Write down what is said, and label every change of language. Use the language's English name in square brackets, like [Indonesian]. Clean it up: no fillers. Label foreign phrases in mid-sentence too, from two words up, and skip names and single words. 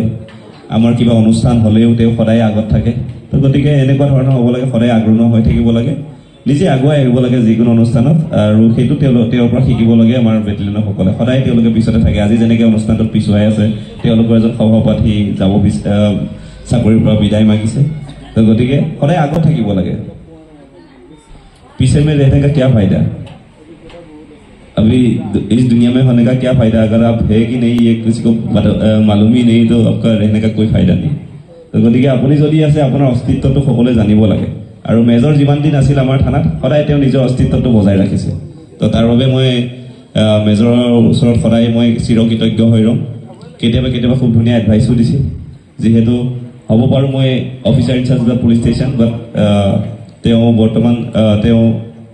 [Assamese] আমাৰ কিবা অনুষ্ঠান হ'লেও তেওঁ সদায় আগত থাকে। তো গতিকে এনেকুৱা ধৰণৰ হ'ব লাগে, সদায় আগ্ৰহ হৈ থাকিব লাগে, নিজে আগুৱাই আহিব লাগে যিকোনো অনুষ্ঠানত, আৰু সেইটো তেওঁৰ পৰা শিকিব লাগে। আমাৰ বেটেলিয়নসকলে সদায় তেওঁলোকে পিছতে থাকে। আজি যেনেকৈ অনুষ্ঠানটোত পিছুৱাই আছে, তেওঁলোকৰ এজন সভাপতি যাব চাকৰিৰ পৰা বিদায় মাগিছে। তো গতিকে সদায় আগত থাকিব লাগে। [Hindi] पीछे में रहने का क्या फायदा? अभी इस दुनिया में होने का क्या फायदा अगर आप है कि नहीं ये किसी को मालूम ही नहीं, तो आपका रहने का कोई फायदा नहीं। [Assamese] তো গতিকে আপুনি যদি আছে আপোনাৰ অস্তিত্বটো সকলোৱে জানিব লাগে। আৰু মেজৰ যিমান দিন আছিল আমাৰ থানাত সদায় তেওঁ নিজৰ অস্তিত্বটো বজাই ৰাখিছে। তো তাৰ বাবে মই মেজৰৰ ওচৰত সদায় মই চিৰকৃতজ্ঞ হৈ ৰ'ম। কেতিয়াবা খুব ধুনীয়া এডভাইচো দিছিল, যিহেতু হ'ব পাৰোঁ মই [English] officer in charge of the police station, [Assamese] বাট তেওঁ বৰ্তমান তেওঁ